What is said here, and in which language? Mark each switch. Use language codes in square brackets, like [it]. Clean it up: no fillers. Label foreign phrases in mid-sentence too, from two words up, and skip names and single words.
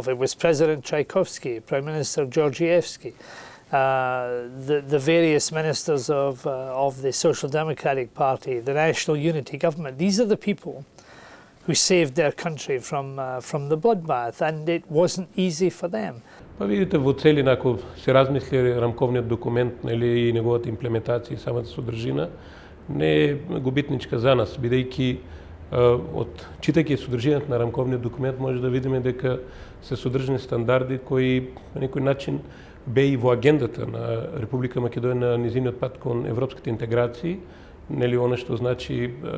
[en] It was President Tchaikovsky, Prime Minister Georgievsky, the various ministers of the Social Democratic Party, the National Unity Government. These are the people who saved their country from the bloodbath, and it wasn't easy for them. [mk] Па видите, во целина, ако се размисли рамковниот документ и неговата имплементација и самата содржина, не е губитничка за нас, бидејќи читајќи содржината на рамковниот документ може да видиме дека се содржани стандарди кои на некој начин бе и во агендата на Република Македонија на низиниот пат кон европските интеграции, нели она што значи